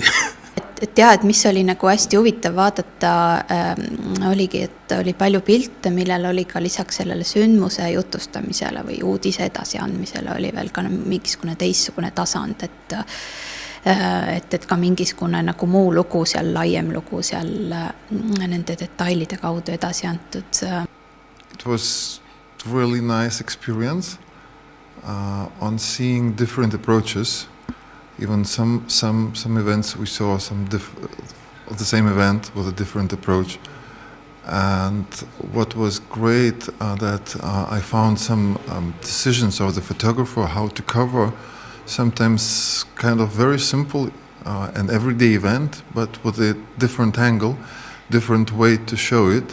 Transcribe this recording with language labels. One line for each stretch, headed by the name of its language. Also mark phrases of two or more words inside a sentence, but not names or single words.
Estonian: Et jah, et mis oli nagu hästi huvitav vaadata, oligi, et oli palju pilte, millel oli ka lisaks sellele sündmuse jutustamisele või uudise edasiandmisele oli veel ka mingisugune teistsugune tasand, et ka mingisugune nagu muu lugu seal, laiem lugu seal nende detailide kaudu edasi antud.
English: It was a really nice experience on seeing different approaches. Even some events we saw of the same event with a different approach. And what was great that I found some decisions of the photographer how to cover sometimes kind of very simple and everyday event, but with a different angle, different way to show it.